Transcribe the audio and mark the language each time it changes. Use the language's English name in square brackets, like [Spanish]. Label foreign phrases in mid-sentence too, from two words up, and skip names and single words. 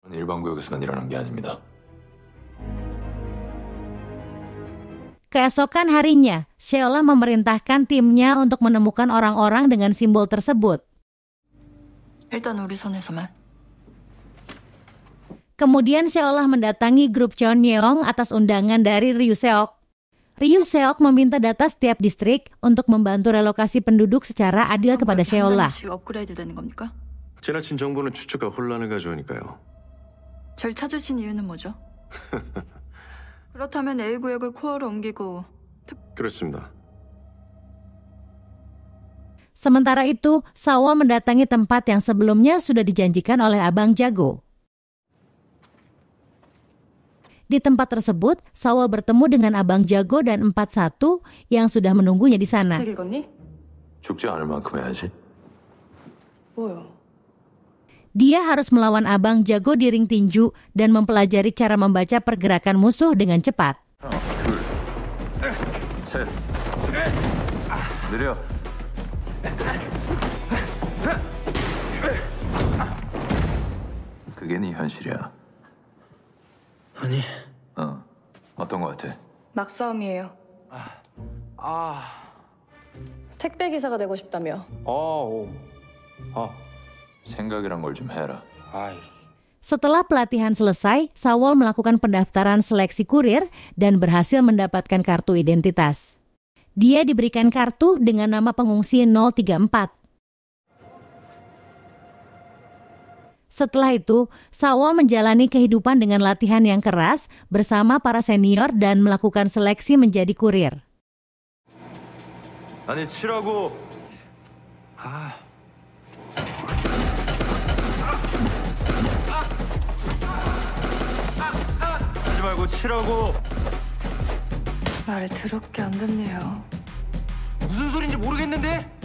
[Indonesian] Keesokan harinya, Sheolah memerintahkan timnya untuk menemukan orang-orang dengan simbol tersebut. Kemudian Sheolah mendatangi grup Cheonyeong atas undangan dari Ryu Seok. Ryu Seok meminta data setiap distrik untuk membantu relokasi penduduk secara adil kepada Sheolah. [Korean] 지나친 정보는 추측과 혼란을 가져오니까요. 절 찾으신 이유는 뭐죠? 그렇다면 A 구역을 코어로 옮기고 그렇습니다. [Indonesian] Sementara itu, Sawol mendatangi tempat yang sebelumnya sudah dijanjikan oleh Abang Jago. Di tempat tersebut, Sawol bertemu dengan Abang Jago dan 41 yang sudah menunggunya di sana. [Korean] 죽지 않을 만큼 해야지. 뭐요? [Indonesian] Dia harus melawan Abang Jago di ring tinju dan mempelajari cara membaca pergerakan musuh dengan cepat. [Korean] 셋. 느려. 그게 네 현실이야. 아니. 어떤 거 같아? 막싸움이에요. 택배 기사가 되고 싶다며. 생각이란 걸 좀 해라. [Indonesian] Setelah pelatihan selesai, Sawol melakukan pendaftaran seleksi kurir dan berhasil mendapatkan kartu identitas. Dia diberikan kartu dengan nama pengungsi 034. Setelah itu, Sawol menjalani kehidupan dengan latihan yang keras bersama para senior dan melakukan seleksi menjadi kurir. [Korean] 아니 치라고. 하지 말고 치라고. 말을 더럽게 안 듣네요. 무슨 소린지 모르겠는데.